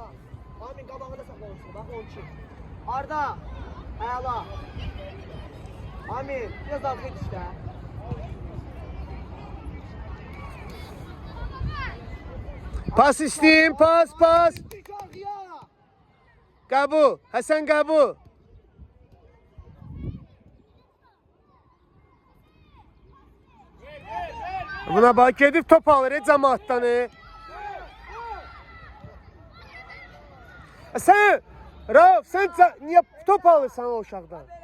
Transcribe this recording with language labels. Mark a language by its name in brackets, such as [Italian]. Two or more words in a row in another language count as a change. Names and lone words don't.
[Turkish] Amin kabağını da saklamışsın. Bak onun için. Arda. Ayala. Amin. Biraz dalga et işte. [Azerbaijani] Pas istəyim, pas. [Turkish] Çok ya. [Azerbaijani] Qəbul, Həsən qəbul. Buna bax, gedib top alır, cəmaatdan. Sən, Rauf, sən niyə top alırsan o uşaqdan?